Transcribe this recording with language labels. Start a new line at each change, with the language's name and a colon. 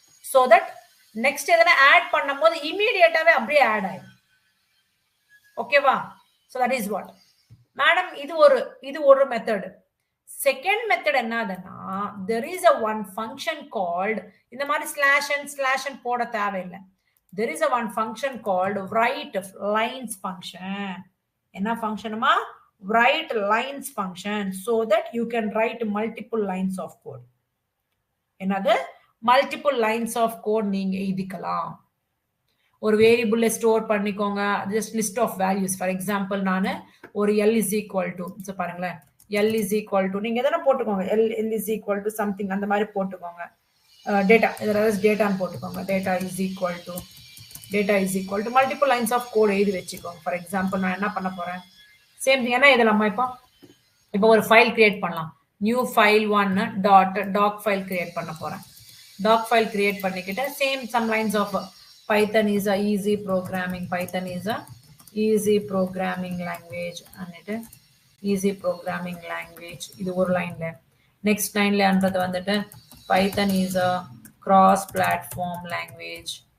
Tamil: So that next எதனா add பண்ணும்போது இமிடியேட்டாவே அப்படியே ஆட் ஆயிடும். ஓகேவா?
English: so that is what madam,
Tamil: இது ஒரு மெத்தட். செகண்ட் மெத்தட் என்னதுன்னா
English: there is a one function called,
Tamil: இந்த மாதிரி ஸ்லாஷ் அண்ட் போட தேவையில்லை.
English: there is a one function called write lines function.
Tamil: என்ன ஃபங்க்ஷனுமா?
English: write lines function, so that you can write multiple lines of code. என்னது?
Tamil: multiple lines of code நீங்க எழுதிக்கலாம். ஒரு வேரியபிள்ல store பண்ணிக்கோங்க,
English: just list of values.
Tamil: For example நான் ஒரு l is equal to, so பாருங்களேன் l is equal to நீங்க எதனா போட்டுக்கோங்க, l is equal to something அந்த மாதிரி போட்டுக்கோங்க. டேட்டா ஏதாவது டேட்டான்னு போட்டுக்கோங்க. Data
English: is equal to multiple lines of code
Tamil: எழுதி வச்சுக்கோங்க. ஃபார் எக்ஸாம்பிள் நான் என்ன பண்ண போறேன், சேம் திங் என்ன இதெல்லாமா இப்போ ஒரு ஃபைல் கிரியேட் பண்ணலாம். New file 1 talk file create பண்ண போறேன். டாக் ஃபைல் கிரியேட் பண்ணிக்கிட்டு same some lines of
English: Python is a easy programming. Python is a easy programming language.
Tamil: அன்னிட்டு
English: easy programming language
Tamil: இது ஒரு லைன்ல. நெக்ஸ்ட் லைன்லன்றது வந்துட்டு
English: Python is a cross platform language.